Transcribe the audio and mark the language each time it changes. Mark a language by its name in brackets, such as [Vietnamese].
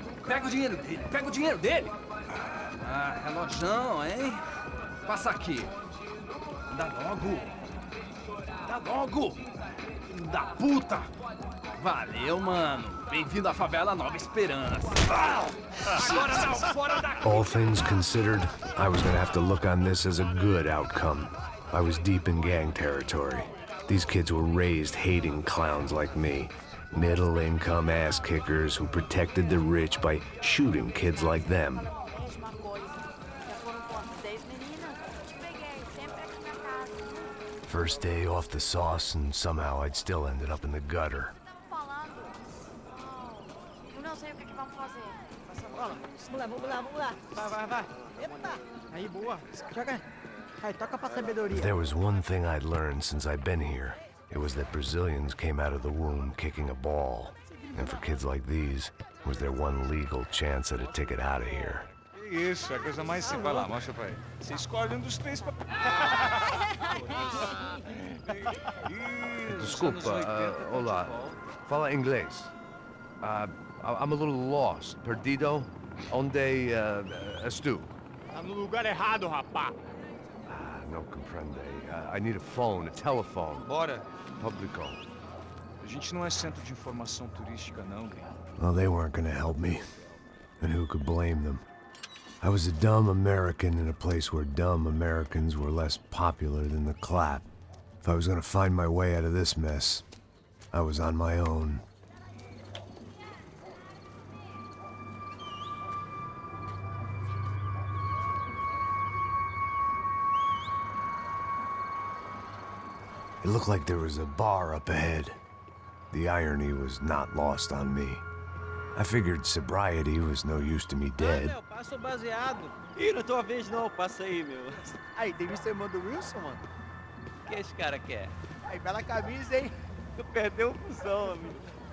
[Portuguese] Pega o dinheiro dele, pega o dinheiro dele. Ah, relojão, hein? Passa aqui. Dá logo. Dá logo. Filho da puta. Valeu, mano. Bem-vindo à favela Nova Esperança. Agora não, fora daqui. [English] All things considered, I was gonna have to look on this as a good outcome. I was deep in gang territory. These kids were raised hating clowns like me. Middle-income ass-kickers who protected the rich by shooting kids like them. [Portuguese] Última coisa. Já foram quantas? 10 meninas? Te peguei, sempre aqui na casa. First day off the sauce, and somehow I'd still ended up in the gutter. Estamos falando? Eu não sei o que vamos fazer. Vamos lá. Vai. Eita. Aí, boa. Joga. Aí, toca pra sabedoria. [English] If there was one thing I'd learned since I'd been here, it was that Brazilians came out of the womb kicking a ball. And for kids like these, was their one legal chance at a ticket out of here. [Portuguese] Isso, é a coisa mais simples. Vai lá, mostra pra ele. Você escolhe um dos três pra... Desculpa, olá. Fala inglês. [English] I'm a little lost. [Portuguese] Perdido? Onde estou? Tá no lugar errado, rapá. [Spanish] No comprende. [English] I need a phone, a telephone. [Portuguese] Bora. Publico. A gente não é centro de informação turística, não, gringo. [English] Well, they weren't gonna help me. And who could blame them? I was a dumb American in a place where dumb Americans were less popular than the clap. If I was gonna find my way out of this mess, I was on my own. It looked like there was a bar up ahead. The irony was not lost on me. I figured sobriety was no use to me dead. [Portuguese] Passou baseado. Ih, não é tua vez não, passa aí, meu. Aí, tem visto a irmã do Wilson, mano? O que esse cara quer? Aí, bela camisa, hein? Tu perdeu o fusão, amigo.